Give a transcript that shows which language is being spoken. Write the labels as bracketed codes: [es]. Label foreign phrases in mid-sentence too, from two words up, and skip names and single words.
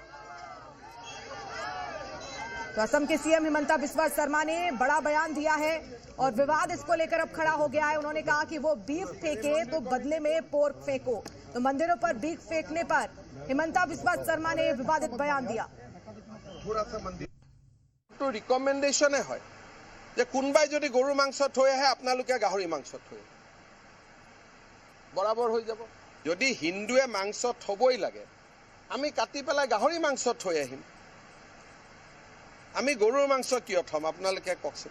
[hi] तो असम के सीएम हिमंता बिस्वा शर्मा ने बड़ा बयान दिया है और विवाद इसको लेकर अब खड़ा हो गया है। उन्होंने कहा कि वो बीफ फेंके तो बदले में पोर्क फेंको। तो मंदिरों पर बीफ फेंकने पर हिमंता बिस्वा शर्मा ने विवादित बयान दिया। थोड़ा सा मंदिर तो रिकमेंडेशन है [as] যে কোনবাই যদি গরুর মাংস থৈ আহে আপোনালোকে গাহৰি মাংস থৈ বরাবর হৈ যাব। যদি হিন্দুৱে মাংস থবই লাগে আমি কাটি পেলাই গাহৰি মাংস থৈ আহিম। আমি গরুর মাংস কিয় থম আপোনালোকে কওকচোন।